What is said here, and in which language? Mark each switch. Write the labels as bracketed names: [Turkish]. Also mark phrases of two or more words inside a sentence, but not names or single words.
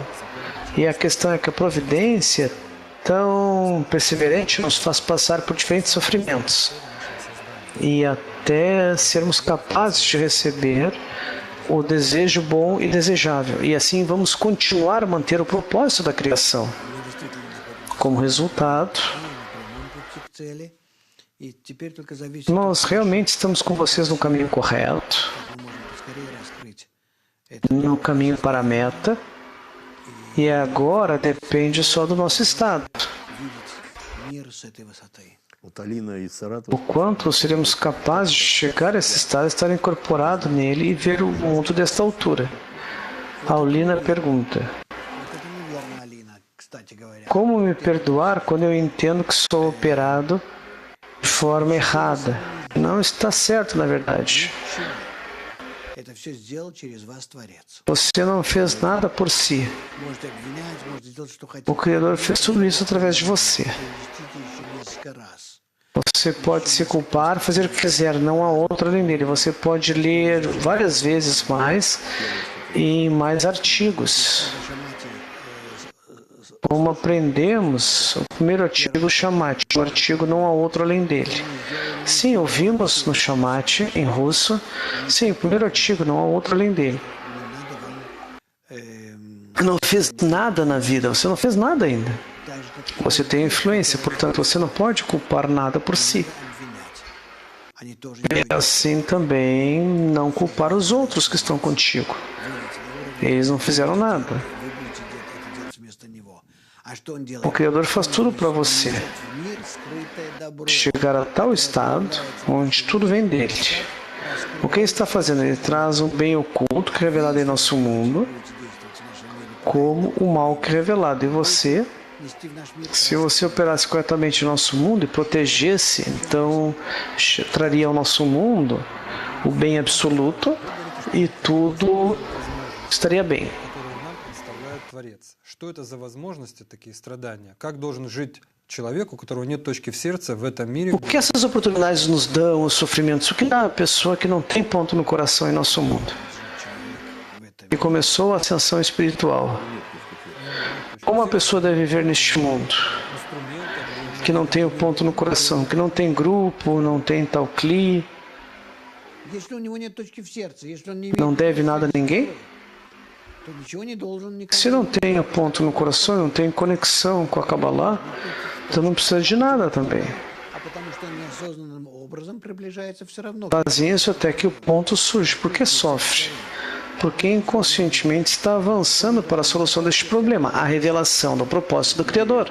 [Portuguese] E a questão é que a providência tão perseverante nos faz passar por diferentes sofrimentos e até sermos capazes de receber o desejo bom e desejável. E assim vamos continuar a manter o propósito da criação. Como resultado, [Russian] Пути к цели. И теперь только зависит, [Portuguese] nós realmente estamos com vocês no caminho correto, [Russian] мы можем поскорее раскрыть это, [Portuguese] no caminho para a meta, e agora depende só do nosso estado. [Russian] видеть мир с этой высоты. Вот Алина из [Portuguese] O [Russian] Саратова. [Portuguese] quanto seremos capazes de chegar a esse estado, estar incorporado nele e ver o mundo desta altura. A Aulina pergunta: [Russian] Вот это неверно, Алина, кстати говоря. [Portuguese] como me perdoar quando eu entendo que sou operado de forma errada? Não está certo, na verdade. [Russian] Это все сделал через вас Творец. [Portuguese] Você não fez nada por si. [Russian] Можете обвинять, можете делать, что хотите. [Portuguese] O Criador fez tudo isso através de você. [Russian] Прочтите еще несколько раз. [Portuguese] Você pode se culpar, fazer o que quiser, não há outro além dele. Você pode ler várias vezes mais e em mais artigos. Como aprendemos, o primeiro artigo, o Shamat, o artigo não há outro além dele. Sim, ouvimos no Shamat, em russo. Sim, o primeiro artigo, não há outro além dele. Não fez nada na vida, você não fez nada ainda. [Russian] Так же, как [Portuguese] Você tem influência, portanto, você não pode culpar nada por si. [Russian] обвинять. Они тоже [Portuguese] E assim também não culpar os outros que estão contigo. Eles não fizeram nada. [Russian] вы будете это делать вместо него. А что он делает? [Portuguese] O Criador faz tudo para você. [Russian] Мир, скрытое добро. [Portuguese] Chegar a tal estado onde tudo vem dele. O que ele está fazendo? Ele traz um bem oculto que é revelado em nosso mundo, como o mal que é revelado em você. [Russian] Нести в наш мир [Portuguese] Se você operasse corretamente o nosso mundo e protegesse, então traria ao nosso mundo o bem absoluto e tudo estaria bem. [Russian] Которые нам представляет Творец. Что это за возможности, такие страдания? Как должен жить человек, у которого нет точки в сердце в этом мире? [Portuguese] O que essas oportunidades nos dão, os sofrimentos? O que dá a pessoa que não tem ponto no coração em nosso mundo? E começou a ascensão espiritual. Como a pessoa deve viver neste mundo? Que não tem o ponto no coração, que não tem grupo, não tem tal cli, [Russian] Если у него нет точки в сердце, если он не имеет, [Portuguese] não deve nada a ninguém? [Russian] то ничего не должен никому. [Portuguese] Se não tem o ponto no coração, não tem conexão com a Kabbalah, então não precisa de nada também. Fazem isso até que o ponto surge. Por que sofre? Porque inconscientemente está avançando para a solução deste problema, a revelação do propósito do Criador.